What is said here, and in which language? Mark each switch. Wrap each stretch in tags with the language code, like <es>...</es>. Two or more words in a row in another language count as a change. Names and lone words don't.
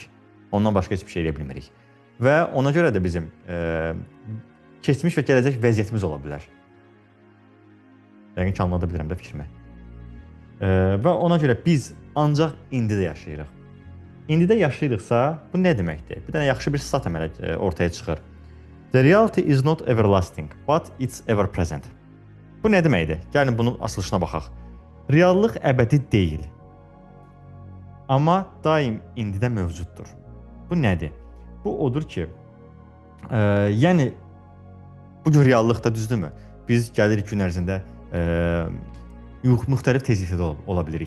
<az>Ondan başqa heç bir şey elə bilmirik. Və ona görə də bizim keçmiş və gələcək vəziyyətimiz ola bilər. Yəqin ki, anlada bilirəm də fikrimi. Və ona görə biz ancaq indidə yaşayırıq. İndidə yaşayırıqsa, bu nə deməkdir? Bir dənə yaxşı bir stat əmələ ortaya çıxır.</az> <en>The reality is not everlasting, but it's ever present.</en> <az>Bu nə deməkdir? Gəlin bunun açılışına baxaq. Reallıq əbədi deyil. Amma daim indidə mövcuddur. Bu nədir? Bu odur ki, yəni bugün reallıqda düzdürmü? Biz gəlirik gün ərzində müxtəlif tezlikdə ola bilirik.</az>